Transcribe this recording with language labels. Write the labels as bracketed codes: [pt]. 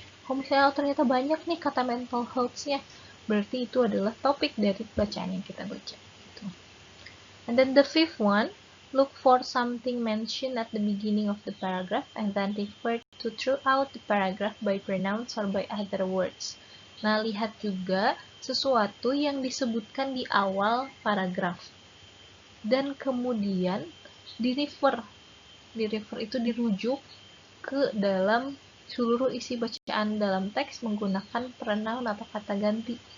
[id] Kalau misalnya ternyata banyak nih kata mental health-nya, berarti itu adalah topik dari bacaan yang kita baca. Gitu. [en] And then the fifth one, look for something mentioned at the beginning of the paragraph and then refer to throughout the paragraph by pronouns or by other words. [id] Nah, lihat juga sesuatu yang disebutkan di awal paragraf. Dan kemudian di-refer itu dirujuk ke dalam seluruh isi bacaan dalam teks menggunakan pronoun atau kata ganti.